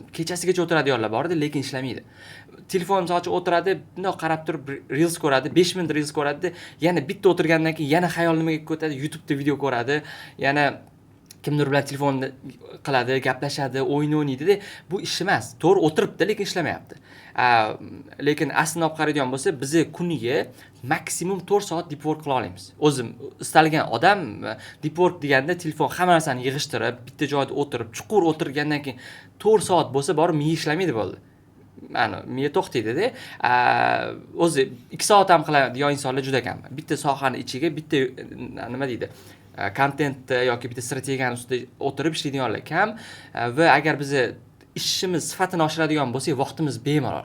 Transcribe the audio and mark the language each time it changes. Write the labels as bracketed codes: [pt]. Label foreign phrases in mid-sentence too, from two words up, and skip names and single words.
[uz] Kechasigacha o'tiradiganlar bor edi, lekin ishlamaydi. Telefon misol uchun o'tiradi, bundoq qarab turib reels ko'radi, 5 minut reels ko'radi, yana bitta o'tirgandan keyin yana xayol nimaga ketadi, YouTube'da video ko'radi, yana kimdir bilan telefon qiladi, gaplashadi, o'yin o'ynaydi-da. Bu ish emas. To'g'ri o'tiribdi, lekin ishlamayapti. Lekin aslini olib qaraydigan bo'lsa, biz kuniga maksimum 4 soat [en] deep work [uz] qila olamiz. O'zim istalgan odam [en] deep work [uz] deganda telefon hamma narsani yig'ishtirib, bitta joyda o'tirib, chuqur o'tirgandan keyin 4 soat bo'lsa, borib miya ishlamaydi bo'ldi. Mana miya to'xtaydi-da. O'zi 2 soat ham qiladigan insonlar juda kam. Bitta sohani ichiga bitta nima deydi, kontentda yoki bitta strategiyani ustida o'tirib ishlaydiganlar kam va agar biz ishimiz sifatini oshiradigan bo'lsak, vaqtimiz bemalol.